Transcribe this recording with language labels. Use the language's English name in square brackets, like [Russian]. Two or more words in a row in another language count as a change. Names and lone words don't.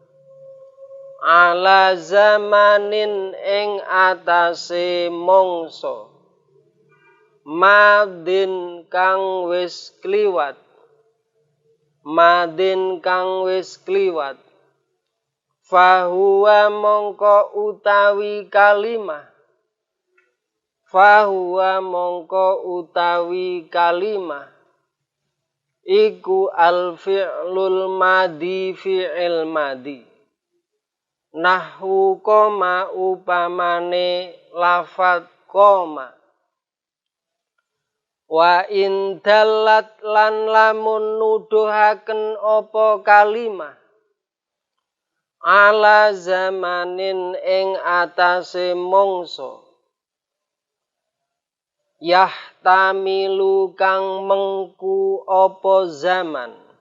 [Arabic] على زمان [Javanese] ing atase mangsa madin kang wis kliwat madin kang wis kliwat fahuwa mongko utawi kalimah fahuwa mongko utawi kalimah iku [Arabic] الفعل الماضي [Javanese] fi'il madi nahwu koma upamane lafadz koma [Arabic] وإن دلت [Javanese] lan lamun nuduhaken apa kalimah [Arabic] على زمان [Javanese] ing atase mangsa yahtamilu kang mengku apa zaman